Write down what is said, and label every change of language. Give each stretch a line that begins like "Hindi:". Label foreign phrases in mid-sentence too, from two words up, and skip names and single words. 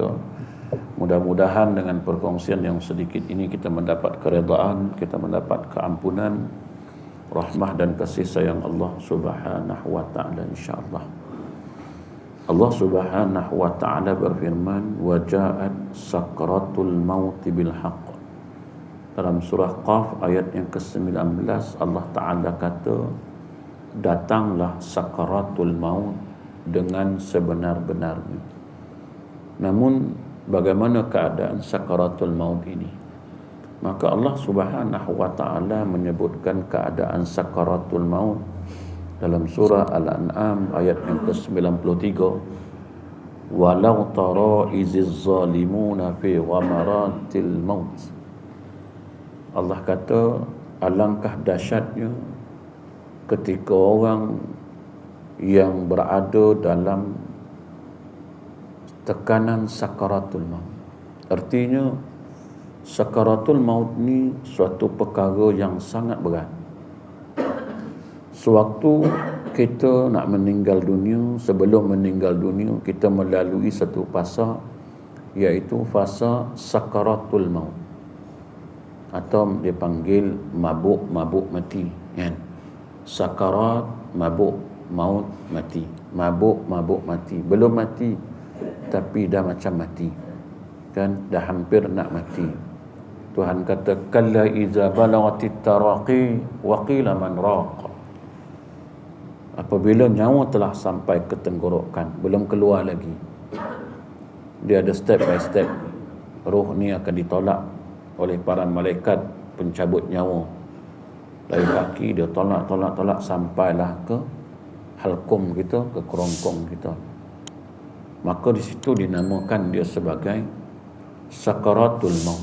Malay: Mudah-mudahan dengan perkongsian yang sedikit ini kita mendapat keredaan, kita mendapat keampunan, rahmah dan kasih sayang Allah
Arabic: سبحانه وتعالى
Malay: insyaallah. Allah
Arabic: سبحانه وتعالى
Malay: berfirman,
Arabic: "وجاءت سكرة الموت بالحق."
Malay: Dalam surah Qaf ayat yang ke-19 Allah Ta'ala kata, datanglah
Arabic: سكرة الموت
Malay: dengan sebenar-benarnya. Namun bagaimana keadaan
Arabic: سكرة الموت
Malay: ini? Maka Allah
Arabic: سبحانه وتعالى
Malay: menyebutkan keadaan
Arabic: سكرة الموت
Malay: dalam surah Al-An'am ayat yang ke-93,
Arabic: ولو ترى إذ الظالمون في غمرات الموت.
Malay: Allah kata, alangkah dahsyatnya ketika orang yang berada dalam tekanan
Arabic: سكرة الموت.
Malay: Artinya
Arabic: سكرة الموت
Malay: ni suatu perkara yang sangat berat. Sewaktu kita nak meninggal dunia, sebelum meninggal dunia kita melalui satu fasa, iaitu fasa
Arabic: سكرة الموت,
Malay: atau dipanggil mabuk mati, kan? Sakarat, mabuk, maut, mati. Mabuk mati, belum mati tapi dah macam mati, kan? Dah hampir nak mati. Tuhan kata,
Arabic: كلا إذا بلغت التراقي وقيل من راق.
Malay: Apabila nyawa telah sampai ke tenggorokan, belum keluar lagi, dia ada
English: step by step.
Malay: Roh ni akan ditolak oleh para malaikat pencabut nyawa. Dari kaki dia tolak sampailah ke halkum kita, ke kerongkong kita. Maka di situ dinamakan dia sebagai
Arabic: سكرة الموت.